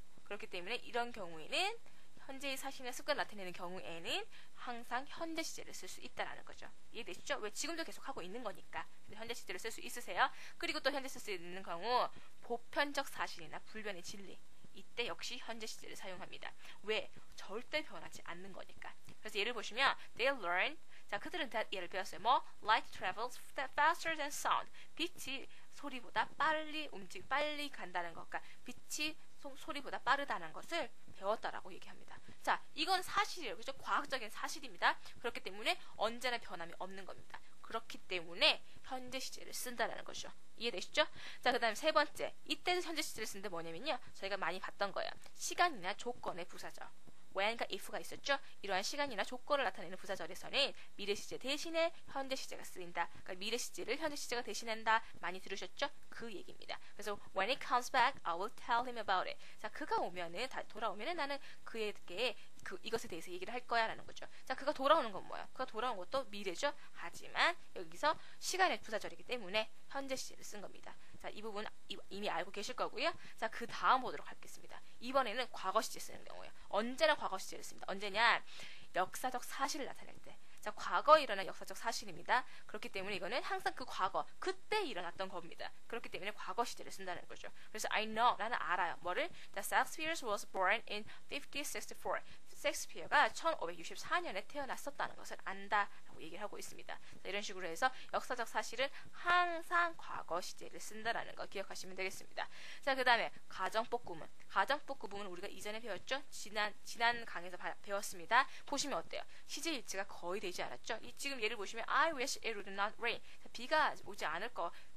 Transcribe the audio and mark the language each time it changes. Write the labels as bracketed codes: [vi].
[ko] 그렇기 때문에 이런 경우에는 현재의 사실이나 습관을 나타내는 경우에는 항상 현재 시제를 쓸 수 있다는 거죠. 이해되시죠? 왜? 지금도 계속 하고 있는 거니까. 현재 시제를 쓸 수 있으세요. 그리고 또 현재 쓸 수 있는 경우 보편적 사실이나 불변의 진리. 이때 역시 현재 시제를 사용합니다. 왜? 절대 변하지 않는 거니까. 그래서 예를 보시면 [en] they learn. [ko] 자, 그들은 예를 배웠어요. 뭐? [en] Light travels faster than sound. [ko] 빛이 소리보다 빨리 간다는 것. 그러니까 빛이 소리보다 빠르다는 것을 배웠다라고 얘기합니다. 자, 이건 사실이에요. 그죠? 과학적인 사실입니다. 그렇기 때문에 언제나 변함이 없는 겁니다. 그렇기 때문에 현재 시제를 쓴다라는 거죠. 이해되시죠? 자, 그 다음에 세 번째. 이때도 현재 시제를 쓰는데 뭐냐면요. 저희가 많이 봤던 거예요. 시간이나 조건의 부사절. when과 if가 있었죠. 이러한 시간이나 조건을 나타내는 부사절에서는 미래 시제 대신에 현재 시제가 쓰인다. 그러니까 미래 시제를 현재 시제가 대신한다. 많이 들으셨죠? 그 얘기입니다. 그래서 [en] when he comes back, I will tell him about it. [ko] 자, 그가 돌아오면은 나는 그에게 이것에 대해서 얘기를 할 거야 라는 거죠. 자, 그가 돌아오는 건 뭐야? 그가 돌아온 것도 미래죠. 하지만 여기서 시간의 부사절이기 때문에 현재 시제를 쓴 겁니다. 자, 이 부분 이미 알고 계실 거고요. 자, 그 다음 보도록 하겠습니다. 이번에는 과거 시제 쓰는 경우예요. 언제나 과거 시제를 씁니다. 언제냐? 역사적 사실을 나타낼 때. 자, 과거에 일어난 역사적 사실입니다. 그렇기 때문에 이거는 항상 그 과거, 그때 일어났던 겁니다. 그렇기 때문에 과거 시제를 쓴다는 거죠. 그래서 [en] I know, [ko] 나는 알아요. 뭐를? [en] That Shakespeare was born in 1564. [ko] 셰익스피어가 1564년에 태어났었다는 것을 안다라고 얘기를 하고 있습니다. 자, 이런 식으로 해서 역사적 사실은 항상 과거 시제를 쓴다라는 거 기억하시면 되겠습니다. 자, 그 다음에 가정법 구문은 우리가 이전에 배웠죠? 지난 강에서 배웠습니다. 보시면 어때요? 시제 일치가 거의 되지 않았죠? 지금 예를 보시면 [en] I wish it would not rain. [ko] 자, 비가 오지 않을 거